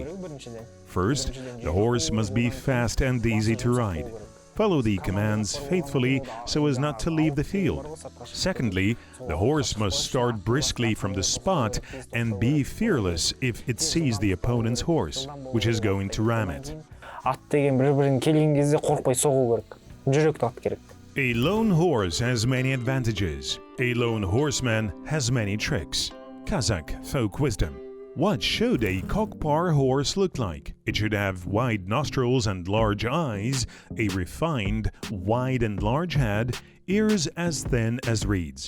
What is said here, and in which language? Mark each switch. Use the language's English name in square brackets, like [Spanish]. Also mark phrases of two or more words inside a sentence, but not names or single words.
[English] First, the horse must be fast and easy to ride. Follow the commands faithfully so as not to leave the field. Secondly, the horse must start briskly from the spot and be fearless if it sees the opponent's horse, which is going to ram it. [Kazakh] Ат деген бір-бірін келген кезде қорқпай соғу керек. Жүректі ат керек. [English] A lone horse has many advantages. A lone horseman has many tricks. Qazaq folk wisdom. What should a Kokpar horse look like? It should have wide nostrils and large eyes, a refined, wide and large head, ears as thin as reeds.